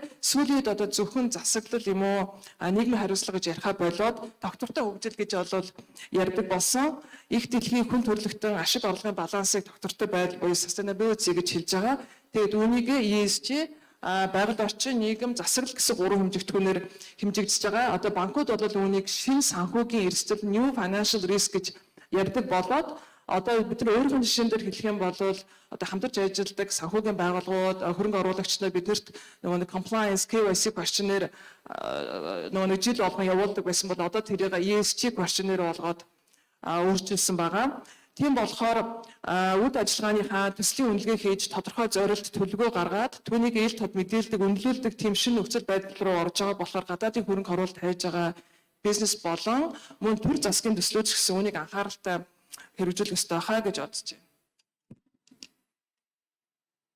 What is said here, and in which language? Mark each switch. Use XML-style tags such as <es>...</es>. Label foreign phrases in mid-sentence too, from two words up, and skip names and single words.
<mn>Сүүлийн үед одоо зөвхөн засаглал юм уу нийгмийн хариуцлага гэж ярихаа болоод доктортой хөгжил гэж бол ярьдаг болсон. Их дэлхийн хүн төрөлхтөн ашиг орлогын балансыг доктортой байдал буюу sustainability гэж хэлж байгаа. Тэгээд үүнийг ESG байгальд орчин нийгэм засаглал гэсэн гурван хэмжигдэхүүнээр хэмжигдэж байгаа. Одоо банкуд бол үүнийг шин санхүүгийн эрсдэл</mn> <en>new financial risk</en> <mn>гэж ярьдаг болоод одоо бид нар өөрийнхөө жишээн дээр хэлэх юм бол одоо хамтарч ажилладаг санхүүгийн байгууллагууд хөрөнгө оруулагч нар биднэрт нөгөө</mn> <en>compliance KYC questionnaire</en> <mn>нөгөө жил болгон явуулдаг байсан бол одоо тэрийг</mn> <en>ESG questionnaire</en> <mn>болгоод өөрчилсөн байгаа. Тийм болохоор үд ажиллагааныхаа төслийн үнэлгээ хийж тодорхой зорилт төлөвлөгөө гаргаад түүнийг ил тод мэдээлдэг, үнэлүүлдэг тийм шинэ нөхцөл байдал руу орж байгаа болохоор гадаадын хөрөнгө оруулалт хайж байгаа бизнес болон мөн төр засгийн төслөөч гэсэн үнийг анхааралтай хэрэгжүүлэх ёстой хаа гэж бодож байна.</mn>